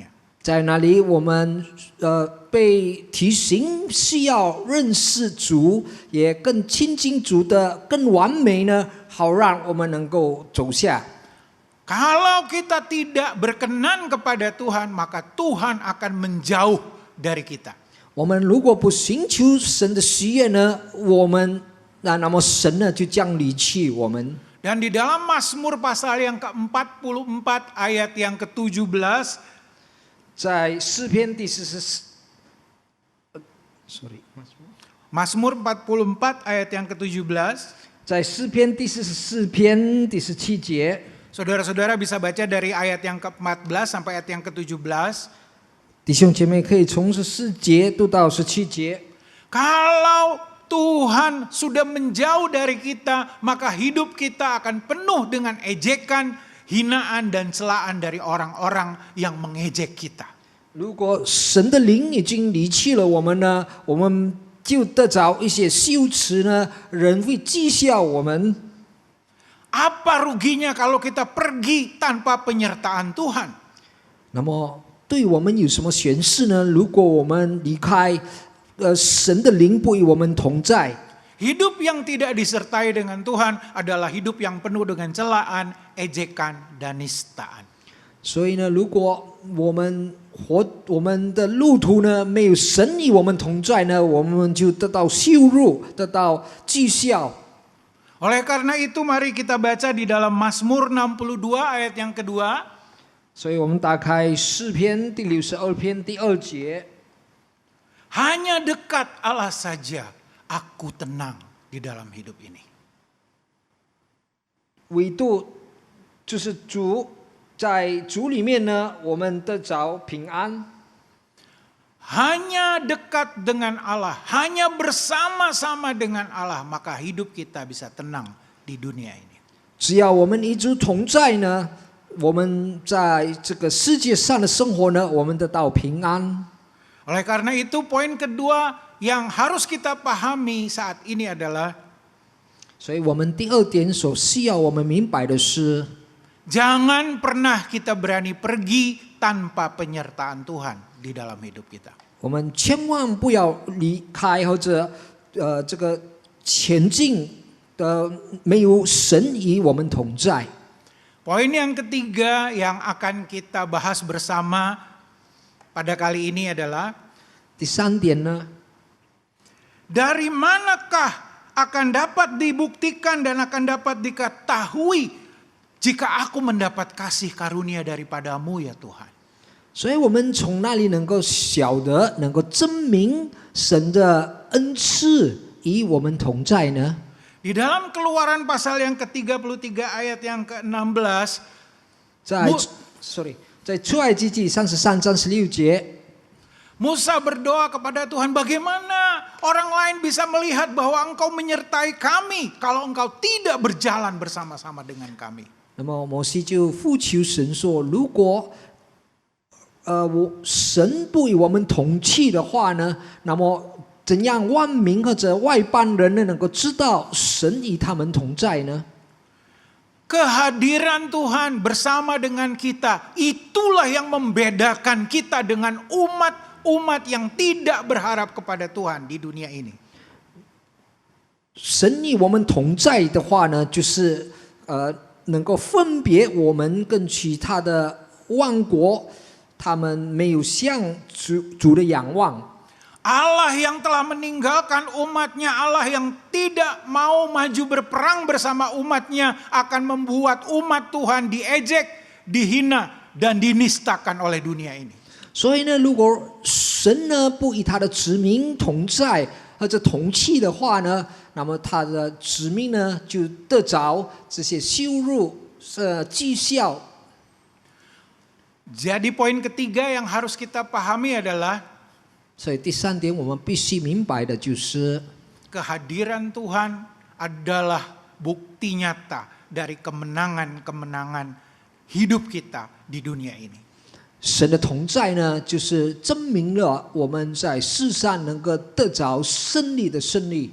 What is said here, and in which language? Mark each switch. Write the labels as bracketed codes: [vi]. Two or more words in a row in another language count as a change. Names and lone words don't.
[zh] 在那里我们被提醒需要认识主，也更亲近主的更完美呢，好让我们能够走下。 [id] Kalau kita tidak berkenan kepada Tuhan, maka Tuhan akan menjauh dari kita. [zh] 我们如果不寻求神的喜悦呢，那么神呢就将离弃我们。 [id] Dan di dalam Mazmur pasal yang ke-44 ayat yang ke-17, [zh] 在诗篇第 [id] Mazmur 44 ayat yang ke-17, [zh] 在诗篇第44篇第17节， [id] saudara-saudara bisa baca dari ayat yang ke-14 sampai ayat yang ke-17. [zh] 弟兄姐妹可以从14节读到17节。 [id] Kalau Tuhan sudah menjauh dari kita, maka hidup kita akan penuh dengan ejekan, hinaan dan celaan dari orang-orang yang mengejek kita. [zh] 如果神的灵已经离弃了我们呢，我们就得着一些羞耻呢，人会讥笑我们。 [id] Apa ruginya kalau kita pergi tanpa penyertaan Tuhan? [zh] 那么对我们有什么损失呢？如果我们离开，神的灵不与我们同在， [id] Hidup yang tidak disertai dengan Tuhan adalah hidup yang penuh dengan celaan, ejekan, dan nistaan. [zh] 所以呢，如果我们的路途呢没有神与我们同在呢，我们就得到羞辱，得到讥笑。 [id] Oleh karena itu mari kita baca di dalam Mazmur 62 ayat yang kedua. [zh] 所以我们打开诗篇第62篇第2节。 [id] Hanya dekat Allah saja aku tenang di dalam hidup ini. [zh] 唯独就是主，在主里面呢，我们得着平安。 [id] Hanya dekat dengan Allah, hanya bersama-sama dengan Allah, maka hidup kita bisa tenang di dunia ini. [zh] 只要我们与主同在呢，我们在这个世界上的生活呢，我们得到平安。 [id] Oleh karena itu poin kedua yang harus kita pahami saat ini adalah [zh] 所以我们第2点所需要我们明白的是， [id] jangan pernah kita berani pergi tanpa penyertaan Tuhan di dalam hidup kita. [zh] 我们千万不要离开或者这个前进的没有神与我们同在。 [id] Poin yang ketiga yang akan kita bahas bersama pada kali ini adalah [zh] 第3点呢， [id] dari manakah akan dapat dibuktikan dan akan dapat diketahui jika aku mendapat kasih karunia daripadamu ya Tuhan. [zh] 所以我们从那里能够晓得，能够证明神的恩赐与我们同在呢？ [id] Di dalam Keluaran pasal yang ke-33 ayat yang ke-16, [zh] 在出埃及记33章16节， [id] Musa berdoa kepada Tuhan, bagaimana orang lain bisa melihat bahwa engkau menyertai kami kalau engkau tidak berjalan bersama-sama dengan kami. [zh] 那么摩西就呼求神说：“如果神不与我们同去的话呢，那么怎样万民或者外邦人呢能够知道神与他们同在呢？” [id] Kehadiran Tuhan bersama dengan kita, itulah yang membedakan kita dengan umat yang tidak berharap kepada Tuhan di dunia ini. [zh] 神与我们同在的话呢，就是能够分别我们跟其他的万国，他们没有向主的仰望。 [id] Allah yang telah meninggalkan umatnya, Allah yang tidak mau maju berperang bersama umatnya akan membuat umat Tuhan diejek, dihina, dan dinistakan oleh dunia ini. [zh] 所以呢，如果神呢不与他的子民同在或者同去的话呢，那么他的子民呢就得着这些羞辱、讥笑。 [id] Jadi poin ketiga yang harus kita pahami adalah [zh] 所以第3点，我们必须明白的就是， [id] kehadiran Tuhan adalah bukti nyata dari kemenangan-kemenangan hidup kita di dunia ini. [zh] 神的同在呢，就是证明了我们在世上能够得着胜利的胜利。